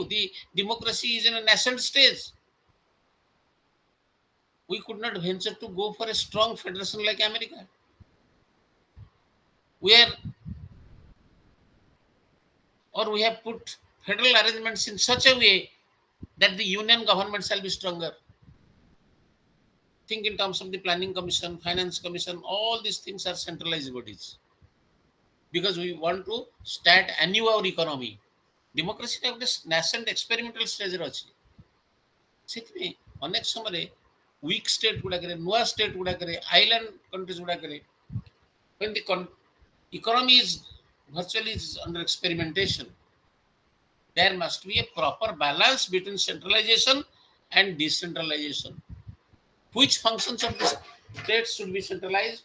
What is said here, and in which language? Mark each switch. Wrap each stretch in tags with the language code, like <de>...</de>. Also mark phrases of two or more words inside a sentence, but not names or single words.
<en>The democracy is in a nascent stage. We could not venture to go for a strong federation like America, where or we have put federal arrangements in such a way that the union government shall be stronger. Think in terms of the planning commission, finance commission, all these things are centralized bodies. Because we want to start anew our economy. Democracy is a nascent experimental stage.</en> <or>ଅନେକ ସମୟରେ</or> <en>weak state</en> <or>ଗୁଡାକରେ ନୂଆ</or> <en>state</en> <or>ଗୁଡାକରେ</or> <en>island countries ଗୁଡାକରେ when the economy is virtually is under experimentation, there must be a proper balance between centralization and decentralization. Which functions of the states should be centralized?</en>